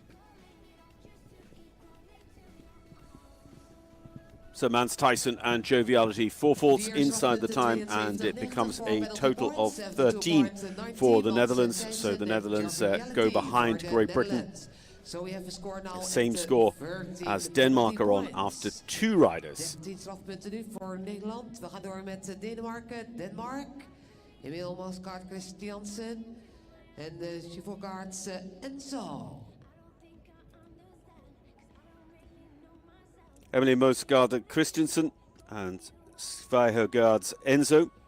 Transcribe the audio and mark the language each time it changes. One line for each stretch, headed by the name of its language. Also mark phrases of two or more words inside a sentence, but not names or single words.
English: So Mans, Tyson and Joviality, 4 faults inside the time, and it becomes a total of 13 for the Netherlands. So the Netherlands go behind Great Britain. So we have a score now. Same score as Denmark are on after 2 riders.
Dutch: 13 strafpunten nu voor Nederland. We gaan door met Denemarken.
English: Denmark. Emil Mosgaard Christiansen.
Dutch: En Chivogaards Enzo.
English: Emily Mosgaard Christensen and Svihergaard's Enzo.